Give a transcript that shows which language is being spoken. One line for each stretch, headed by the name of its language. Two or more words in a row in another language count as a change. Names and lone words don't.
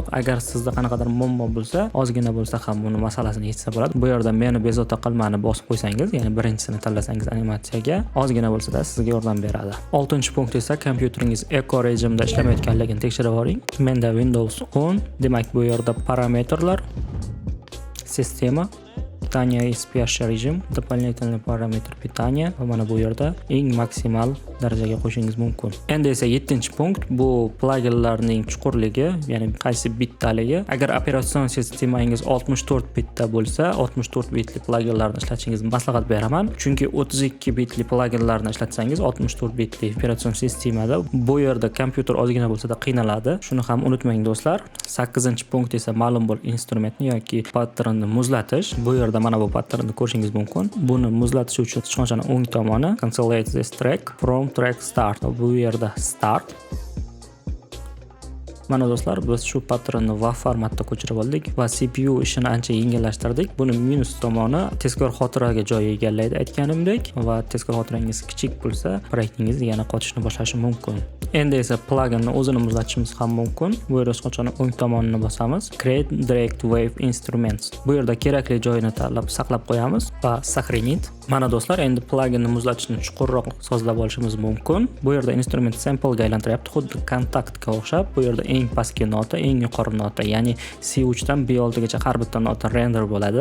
Uzbek: Agar sizda qanaqadir muammo bo'lsa, ozgina bo'lsa ham buni masalasini yechsa bo'ladi. Bu yerda meni bezovta qilmani bosib qo'ysangiz, ya'ni birinchisini tanlasangiz animatsiyaga, ozgina bo'lsa-da sizga yordam beradi. 6-punkt esa kompyuteringiz eco rejimda ishlamayotganligini tekshirib oling. Menda Windows 10, demak bu yerda parametrlar, sistema,
Russian: питание и спящий режим, дополнительный параметр питания
Uzbek: va mana bu yerda eng maksimal darajaga qo'shishingiz mumkin. Endi esa 7-punkt, bu pluginlarning chuqurligi, ya'ni qaysi bitdaligi. Agar operatsion sistemangiz 64 bitda bo'lsa, 64 bitli pluginlarni ishlatishingizni maslahat beraman, chunki 32 bitli pluginlarni ishlatsangiz 64 bitli operatsion sistemada bu yerda kompyuter ozgina bo'lsa-da qiynaladi. Shuni ham unutmang do'stlar. 8-punkt esa ma'lum bir instrumentni yoki patternni muzlatish. Bu yerda mana bu patternni ko'rishingiz mumkin. Buni muzlatish uchun sichqonchaning o'ng tomoni
English: cancellate this track from track start.
Uzbek: Bu yerda start. Mana do'stlar, biz shu patternni WAV formatda ko'chirib oldik va CPU ishini ancha yengillashtirdik. Buni minus tomoni tezkor xotiraga joy egallaydi aytganimdek, va tezkor xotirangiz kichik bo'lsa, proyektingiz yana qotishni boshlashi mumkin. Endi esa pluginni o'zini muzlatishimiz ham mumkin. Bu yerda sichqonchaning o'ng tomonini bosamiz.
English: Create direct wave instruments.
Uzbek: Bu yerda kerakli joyini tanlab saqlab qo'yamiz va saqrinit. Mana do'stlar, endi pluginni muzlatishni chuqurroq sozlab olishimiz mumkin. Bu yerda instrument sample ga aylantiryapti, xuddi kontaktga o'xshab. Bu yerda eng pastki nota, eng yuqori nota, ya'ni C3 dan B6 gacha har bitta nota render bo'ladi.